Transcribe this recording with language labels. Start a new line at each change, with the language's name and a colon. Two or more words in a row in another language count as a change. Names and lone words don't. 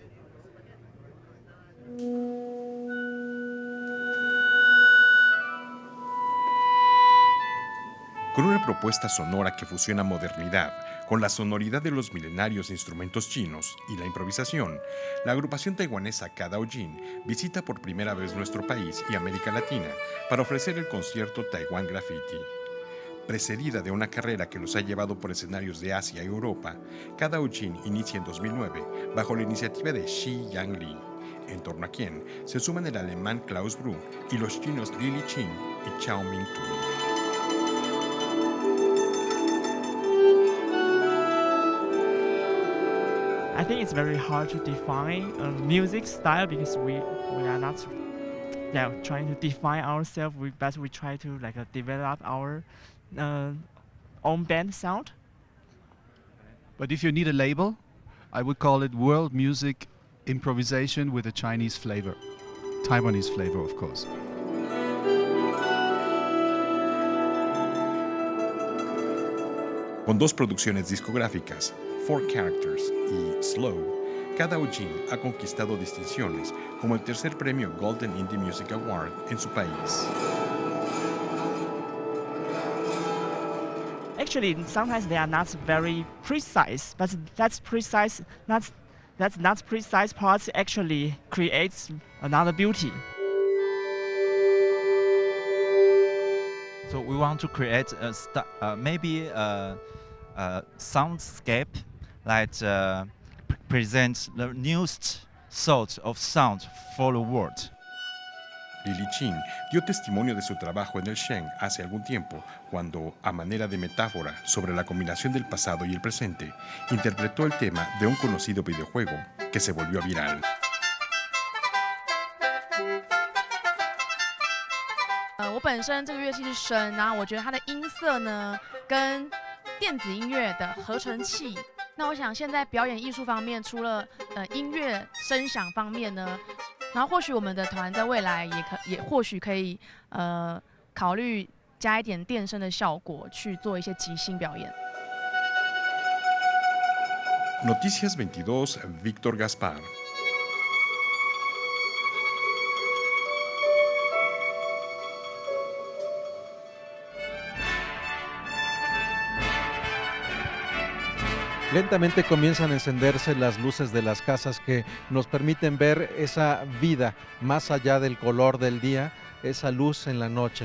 Spanish: Con una propuesta sonora que fusiona modernidad con la sonoridad de los milenarios instrumentos chinos y la improvisación, la agrupación taiwanesa Kadaojin visita por primera vez nuestro país y América Latina para ofrecer el concierto Taiwan Graffiti. Precedida de una carrera que los ha llevado por escenarios de Asia y Europa, Kadaojin inicia en 2009 bajo la iniciativa de Xi Yang-li, en torno a quien se suman el alemán Klaus Brunk y los chinos Lili Qin y Chao Ming-tu.
English: I think it's very hard to define a music style because we are not trying to define ourselves. We try to develop our own band sound. But if you need a label, I would call it world music improvisation with a Chinese flavor, Taiwanese flavor, of course.
Spanish: Con 2 producciones discográficas, 4 Characters y Slow, Kadaojin ha conquistado distinciones como el 3er premio Golden Indie Music Award en su país.
English: actually sometimes they are not very precise, but that's not precise part actually creates another beauty. So we want to create maybe a soundscape that presents the newest sort of sound for the world.
Spanish: Lili Chin dio testimonio de su trabajo en el Sheng hace algún tiempo, cuando, a manera de metáfora sobre la combinación del pasado y el presente, interpretó el tema de un conocido videojuego que se volvió viral.
Chinese: 我本身这个乐器是笙，然后我觉得它的音色呢跟电子音乐的合成器。那我想现在表演艺术方面，除了音乐声响方面呢，然后或许我们的团在未来也或许可以考虑加一点电声的效果去做一些即兴表演。
Spanish: Noticias 22, Víctor Gaspar. Lentamente comienzan a encenderse las luces de las casas que nos permiten ver esa vida más allá del color del día, esa luz en la noche.